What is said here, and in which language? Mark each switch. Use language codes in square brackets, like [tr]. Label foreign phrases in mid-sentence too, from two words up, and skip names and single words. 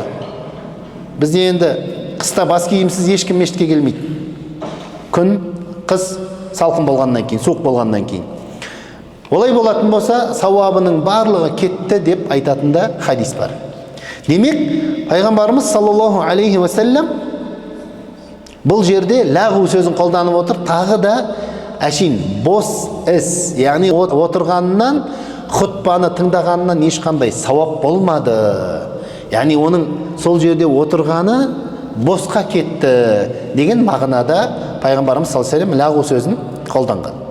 [kk] Бізде енді қыста бас киімсіз ешкім мешітке келмейді. Күн, қыс салқын болғаннан кейін, суық болғаннан кейін. Олай болатын болса, сауабының барлығы кетті деп айтатында хадис бар. Демек, пайғамбарымыз [ar] صلى الله عليه وسلم [kk] бұл жерде лағу сөзін қолданып отыр, тағы да әшейін бос іс, яғни отырғаннан, хутбаны тыңдағаннан ешқандай сауап болмады. Яғни оның сол жерде отырғаны босқа кетті деген мағынада пайғамбарымыз [ar] صلى الله عليه وسلم [kk] лағу сөзін қолданған.